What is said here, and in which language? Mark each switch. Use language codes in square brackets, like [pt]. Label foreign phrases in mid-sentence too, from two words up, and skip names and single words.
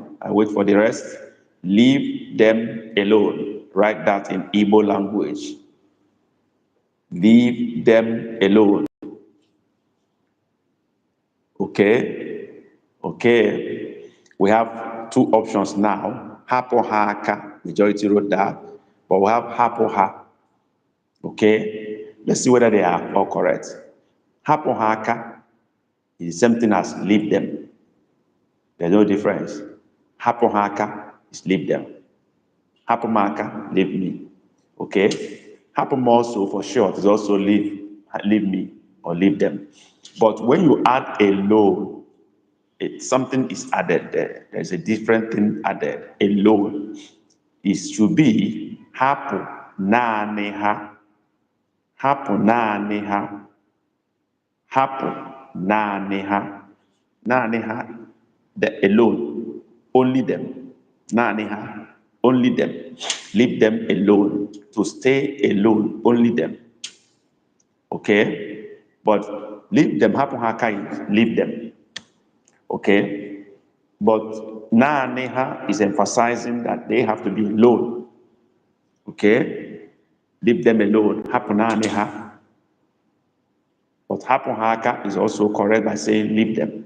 [en] I wait for the rest. Leave them alone. Write that in Igbo language. Leave them alone. Okay? Okay. We have two options now. [ig] Hapo haka. [en] Majority wrote that. But we have [ig] hapo ha. [en] Okay? Let's see whether they are all correct. [ig] Hapo haka [en] is the same thing as leave them. There's no difference. [ig] Hapo haka [en] is leave them. [ig] Hapo maka, [en] leave me. Okay? Hapo also for short is also leave me or leave them. But when you add alone, something is added there. There's a different thing added. Alone. It should be [ig] hapo nane ha. Hapo nane ha. Hapo nane ha. Nane ha. [en] The alone. Only them. [ig] Nane ha. [en] Only them. Leave them alone. To stay alone. Only them. Okay? But leave them. [ig] Hapo haka [en] is leave them. Okay? But Naaneha is emphasizing that they have to be alone. Okay? Leave them alone. [ig] Hapo Naaneha. [en] But [ig] Hapo Haka [en] is also correct by saying leave them.